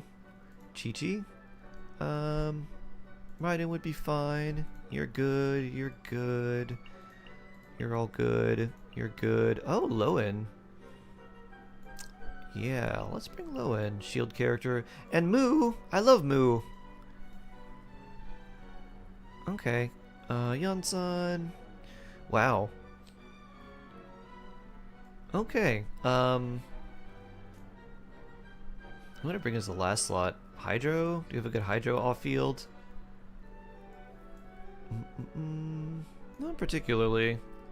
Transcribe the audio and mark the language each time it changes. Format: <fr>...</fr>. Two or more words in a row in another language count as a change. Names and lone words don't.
<en>Chi-Chi. Raiden would be fine. You're good. You're good. You're all good. You're good. Oh, Lowen. Yeah, let's bring Lowen. Shield character. And Moo! I love Moo! Okay. Yonsan. Wow. Okay. I'm gonna bring us the last slot. Hydro? Do you have a good Hydro off-field? Not particularly.</en>